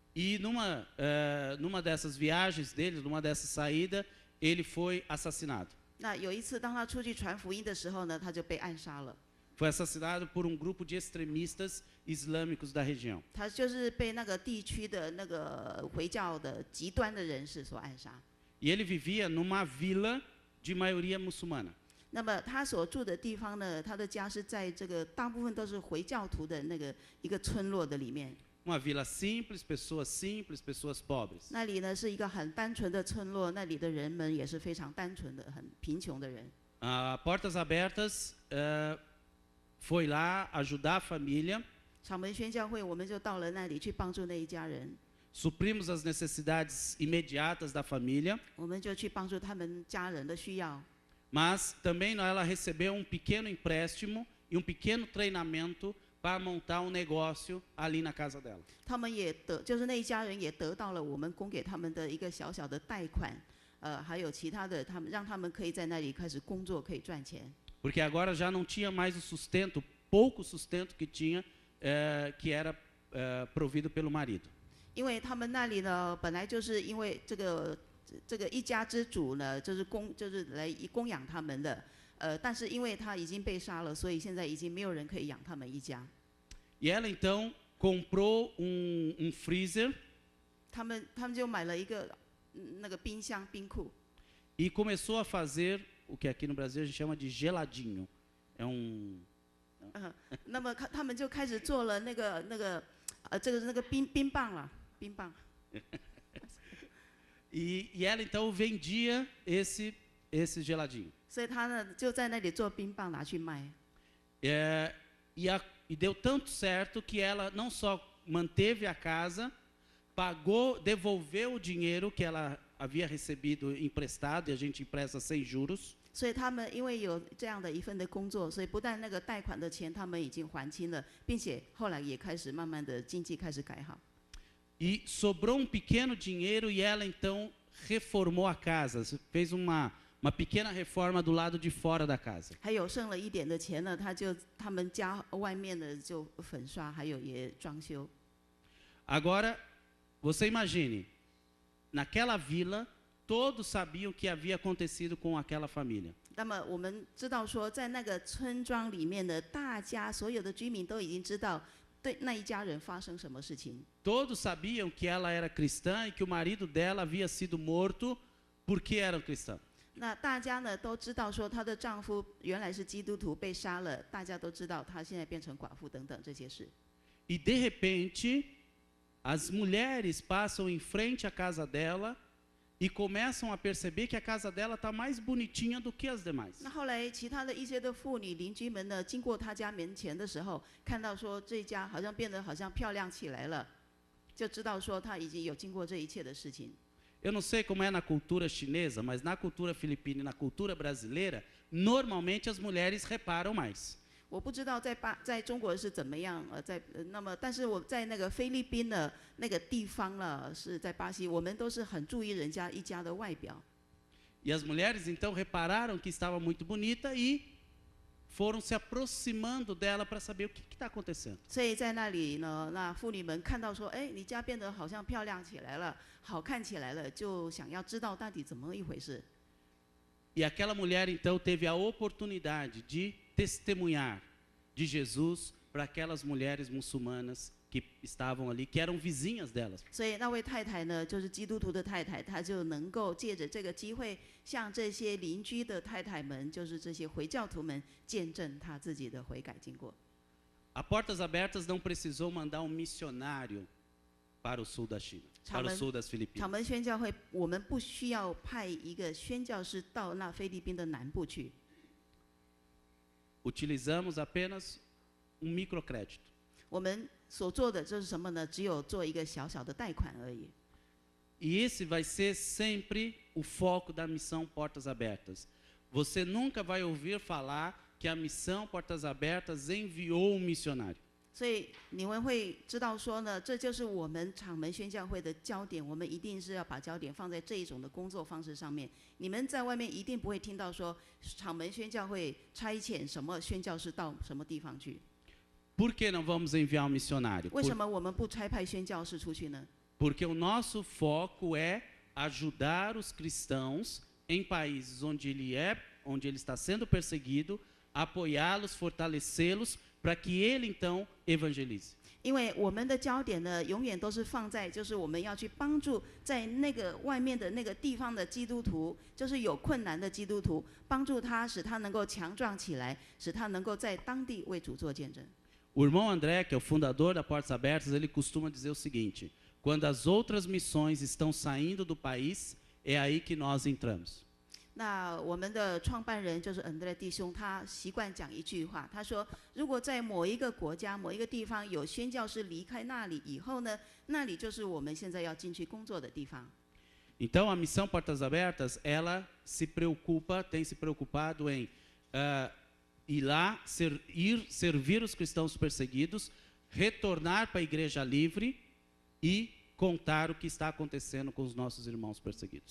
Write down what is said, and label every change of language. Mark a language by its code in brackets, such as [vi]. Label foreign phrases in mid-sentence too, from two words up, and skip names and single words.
[pt] E numa dessas viagens dele, numa dessas saídas, ele foi assassinado. [zh] 那有一次，当他出去传福音的时候呢，他就被暗杀了。 [pt] Foi assassinado por um grupo de extremistas islâmicos da região. [zh] 他就是被那个地区的那个回教的极端的人士所暗杀。 [pt] E ele vivia numa vila de maioria muçulmana. [zh] 那么他所住的地方呢，他的家是在这个大部分都是回教徒的那个一个村落的里面。 [pt] Uma vila simples, pessoas pobres. [zh] 那里呢是一个很单纯的村落，那里的人们也是非常单纯的、很贫穷的人。 [pt] Portas Abertas foi lá ajudar a família. [zh] 场门宣教会，我们就到了那里去帮助那一家人。 [pt] Suprimos as necessidades imediatas da família. [zh] 我们就去帮助他们家人的需要。 [pt] Mas também ela recebeu um pequeno empréstimo e um pequeno treinamento para montar um negócio ali na casa dela. [zh] 他们也就是那一家人也得到了我们供给他们的一个小小的贷款，还有其他的，让他们可以在那里开始工作，可以赚钱。 [pt] Porque agora já não tinha mais o sustento, pouco sustento que tinha, que era provido pelo marido. [zh] 因为他们那里呢，本来就是因为这个一家之主呢，就是来供养他们的，但是因为他已经被杀了，所以现在已经没有人可以养他们一家。 [pt] E ela então comprou um freezer. [zh] 他们就买了一个那个冰箱冰库。 [pt] E começou a fazer o que aqui no Brasil a gente chama de geladinho. É um [zh] 那么他们就开始做了那个冰棒了，冰棒。 [pt] E ela então vendia esse geladinho. [zh] 所以他呢就在那里做冰棒拿去卖。 [pt] E deu tanto certo que ela não só manteve a casa, devolveu o dinheiro que ela havia recebido emprestado, e a gente empresta sem juros. [zh] 所以他们因为有这样的一份的工作，所以不但那个贷款的钱他们已经还清了，并且后来也开始慢慢的经济开始改好。 [pt] E sobrou um pequeno dinheiro e ela então reformou a casa, fez uma pequena reforma do lado de fora da casa. [zh] 还有剩了一点的钱呢，他们家外面的就粉刷，还有也装修。 [pt] Agora, você imagine, naquela vila, todos sabiam o que havia acontecido com aquela família. [zh] 那么我们知道说，在那个村庄里面的大家所有的居民都已经知道，对那一家人发生什么事情。 [pt] Todos sabiam que ela era cristã e que o marido dela havia sido morto porque era cristão. [zh] 那大家呢都知道说，她的丈夫原来是基督徒被杀了，大家都知道她现在变成寡妇等等这些事。 [pt] E de repente, as mulheres passam em frente à casa dela e começam a perceber que a casa dela está mais bonitinha do que as demais. [zh] 那后来其他的一些的妇女邻居们呢，经过她家门前的时候，看到说这家好像变得好像漂亮起来了，就知道说她已经有经过这一切的事情。 [pt] Eu não sei como é na cultura chinesa, mas na cultura filipina e na cultura brasileira, normalmente as mulheres reparam mais. [zh] 我不知道在中国是怎么样，那么但是我在那个菲律宾的那个地方了，是在巴西，我们都是很注意人家一家的外表。 [pt] E as mulheres então repararam que estava muito bonita e foram se aproximando dela para saber o que está acontecendo. [zh] 所以在那里呢，那妇女们看到说，哎，你家变得好像漂亮起来了，好看起来了，就想要知道到底怎么一回事。 [pt] E aquela mulher então teve a oportunidade de testemunhar de Jesus para aquelas mulheres muçulmanas que estavam ali, que eram vizinhas delas. [zh] 所以那位太太呢，就是基督徒的太太，她就能够借着这个机会，向这些邻居的太太们，就是这些回教徒们，见证她自己的悔改经过。 [pt] A Portas Abertas não precisou mandar um missionário para o sul da China, para o sul das [zh] 场 [pt] Filipinas. [zh] 门宣教会，我们不需要派一个宣教士到那菲律宾的南部去， [pt] Utilizamos apenas microcrédito. [zh] 我们所做的就是什么呢？只有做一个小小的贷款而已。 [pt] E esse vai ser sempre o foco da missão Portas Abertas. Você nunca vai ouvir falar que a missão Portas Abertas enviou um missionário. [zh] 所以你们会知道说呢，这就是我们场门宣教会的焦点，我们一定是要把焦点放在这一种的工作方式上面。你们在外面一定不会听到说场门宣教会差遣什么宣教士到什么地方去。 [pt] Por que não vamos enviar um missionário? [zh] 为什么我们不差派宣教士出去呢？ [pt] porque o nosso foco é ajudar os cristãos em países onde ele está sendo perseguido, apoiá-los, fortalecê-los, para que ele então evangelize. [zh] 因为我们的焦点呢，永远都是放在就是我们要去帮助在那个外面的那个地方的基督徒，就是有困难的基督徒，帮助他，使他能够强壮起来，使他能够在当地为主做见证。 [pt] O irmão André, que é o fundador da Portas Abertas, ele costuma dizer o seguinte: quando as outras missões estão saindo do país, é aí que nós entramos. [zh] 那我们的创办人就是恩德烈弟兄，他习惯讲一句话，他说：如果在某一个国家、某一个地方有宣教士离开那里以后呢，那里就是我们现在要进去工作的地方。 [pt] Então, a missão Portas Abertas, ela tem se preocupado em ir lá, ir servir os cristãos perseguidos, retornar para a igreja livre e contar o que está acontecendo com os nossos irmãos perseguidos.